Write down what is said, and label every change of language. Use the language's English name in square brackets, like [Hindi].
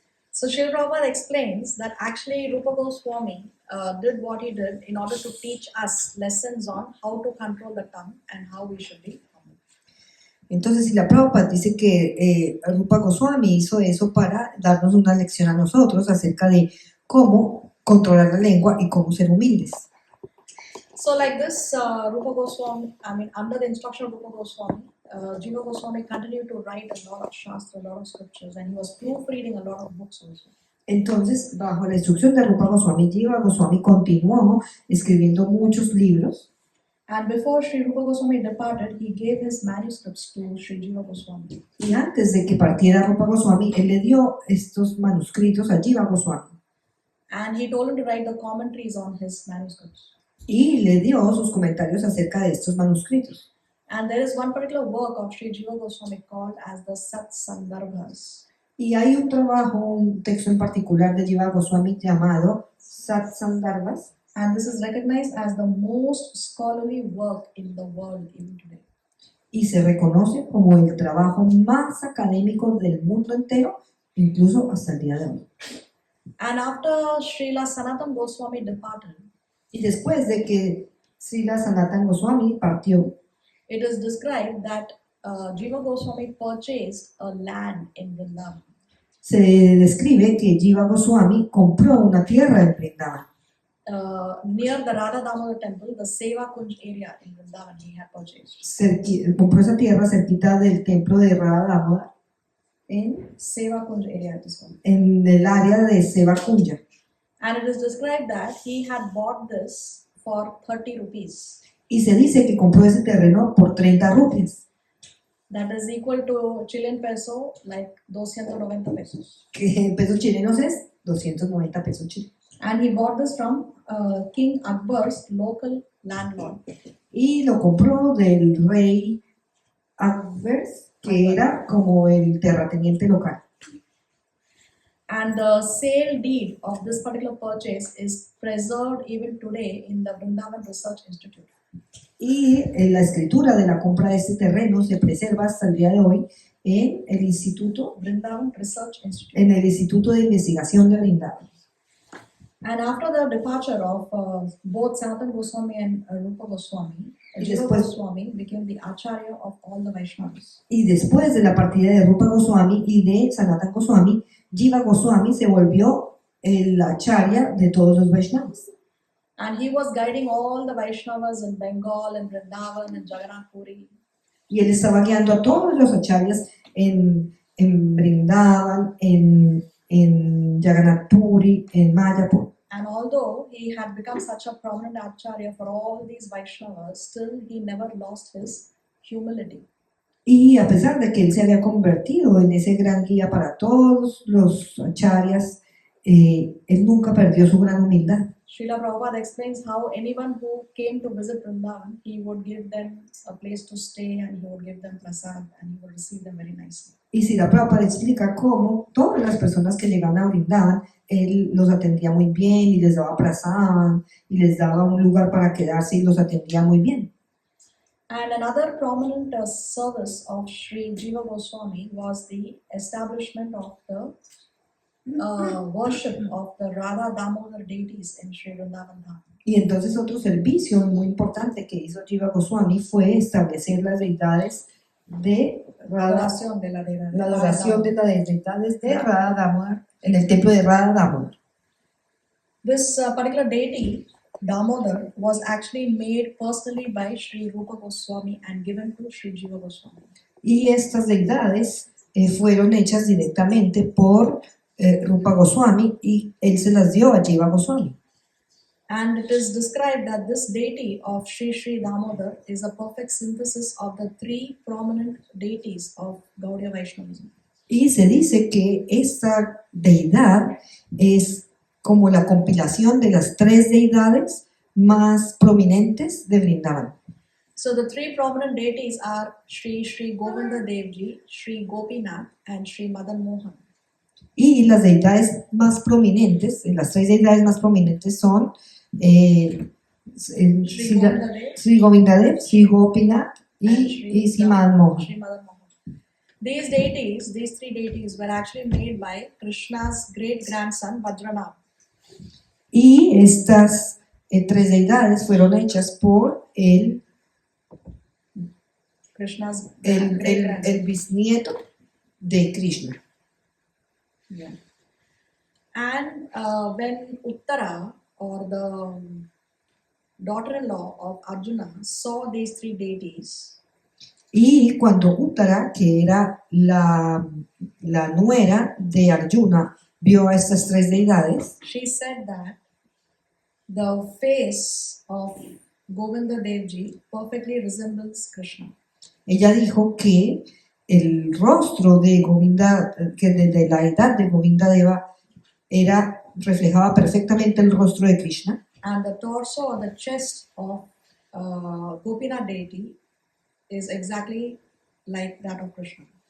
[English] So Srila Prabhupada explains that actually Rupa Goswami did what he did in order to teach us lessons on how to control the tongue and how we should be humble. [Spanish] Entonces, Srila Prabhupada dice que Rupa Goswami hizo eso para darnos una lección a nosotros acerca de cómo controlar la lengua y cómo ser humildes. [English] So like this, Rupa Goswami, under the instruction of Rupa Goswami, Jiva Goswami continued to write a lot of shastra, a lot of scriptures, and he was proofreading a lot of books also. [Spanish] Entonces, bajo la instrucción de Rupa Goswami, Jiva Goswami continuó escribiendo muchos libros. [English] And before Sri Rupa Goswami departed, he gave his manuscripts to Sri Jiva Goswami. [Spanish] Y antes de que partiera Rupa Goswami, él le dio estos manuscritos a Jiva Goswami. [English] And he told him to write the commentaries on his manuscripts. [Spanish] Y le dio sus comentarios acerca de estos manuscritos. [English] And there is one particular work of Sri Jiva Goswami called as the Sat Sandarbhas. [Spanish] Y hay un trabajo, un texto en particular de Jiva Goswami llamado Sat Sandarbhas. [English] And this is recognized as the most scholarly work in the world even today. [Spanish] y se reconoce como el trabajo más académico del mundo entero, incluso hasta el día de hoy. [English] And after Srila Sanatan Goswami departed, [Spanish] Y después de que Srila Sanatan Goswami partió, [English] it is described that Jiva Goswami purchased a land in Vrindavan. [Spanish] se describe que Jiva Goswami compró una tierra en Vrindavan. [English] Near the Radha Damodar temple, the Seva Kunj area in Vrindavan, he had purchased. [Spanish] Compró esa tierra cerquita del templo de Radha Damodar, [English] In Seva Kunj area, it is called. [Spanish] en el área de Seva Kunja. [English] And it is described that he had bought this for 30 rupees. [Spanish] Y se dice que compró ese terreno por 30 rupias, [English] That is equal to Chilean peso, like 290 pesos. [Spanish] que en pesos chilenos es 290 pesos chilenos. [English] And he bought this from King Akbar's local landlord. [Spanish] Y lo compró del rey Akbar, que era como el terrateniente local. [English] And the sale deed of this particular purchase is preserved even today in the Vrindavan Research Institute. [Spanish] Y la escritura de la compra de este terreno se preserva hasta el día de hoy en el Instituto, [English] Vrindavan Research Institute. [Spanish] en el Instituto de Investigación de Vrindavan. [English] And after the departure of both Sanatan Goswami and Rupa Goswami, [Spanish] Y Jiva después- [English] Goswami became the Acharya of all the Vaishnavas. [Spanish] Y después de la partida de Rupa Goswami y de Sanatan Goswami, Jiva Goswami se volvió el acharya de todos los Vaishnavas. [English] And he was guiding all the Vaishnavas in Bengal and Vrindavan and Jagannath Puri. [Spanish] Y él estaba guiando a todos los acharyas en Vrindavan, en Jagannath Puri, en Mayapur. [English] And although he had become such a prominent Acharya for all these Vaishnavas, still he never lost his humility. [Spanish] Y a pesar de que él se había convertido en ese gran guía para todos los acharyas, él nunca perdió su gran humildad. [English] Srila Prabhupada explains how anyone who came to visit Vrindavan, he would give them a place to stay and he would give them prasad and he would receive them very nicely. [Spanish] Y Srila Prabhupada explica cómo todas las personas que llegaban a Vrindavan, él los atendía muy bien y les daba prasad y les daba un lugar para quedarse y los atendía muy bien. [English] And another prominent service of Sri Jiva Goswami was the establishment of the worship of the Radha Damodar deities in Sri Vrindavan Dham. [Spanish] Y entonces otro servicio muy importante que hizo Jiva Goswami fue establecer las deidades de Radha, Adoración de la deidad. la adoración de las deidades de Radha Damodar en el templo de Radha Damodar. [English] This particular deity, Damodar, was actually made personally by Sri Rupa Goswami and given to Sri Jiva Goswami. [Spanish] Y estas deidades fueron hechas directamente por Rupa Goswami y él se las dio a Jiva Goswami. [English] And it is described that this deity of Sri Sri Damodar is a perfect synthesis of the three prominent deities of Gaudiya Vaishnavism. [Spanish] Y se dice que esta deidad es como la compilación de las tres deidades más prominentes de Vrindavan. [English] So the three prominent deities are Sri Sri Govinda Devji, Sri Gopinath, and Sri Madan Mohan. [Spanish] Y las deidades más prominentes, las tres deidades más prominentes son [English] Sri Govinda Dev, [Spanish] Sri Govindadev, Sri Gopinath [English] and [Spanish] y Sri Madan Mohan. [English] Sri Madan Mohan. These deities, these three deities, were actually made by Krishna's great grandson Vajranam. [Spanish] Y estas tres deidades fueron hechas por [English] Krishna's [Spanish] el [English] great grandson. [Spanish] bisnieto de Krishna. [English] Yeah. And when Uttara, or the daughter-in-law of Arjuna, saw these three deities, [Spanish] Y cuando Uttara, que era la nuera de Arjuna, vio a estas tres deidades, [English] she said that the face of Govinda Devji perfectly resembles Krishna. [Spanish] ella dijo que el rostro de Govinda, que de la edad de Govinda Deva reflejaba perfectamente el rostro de Krishna. [English] And the torso or the chest of Gopinath deity is exactly like that of Krishna.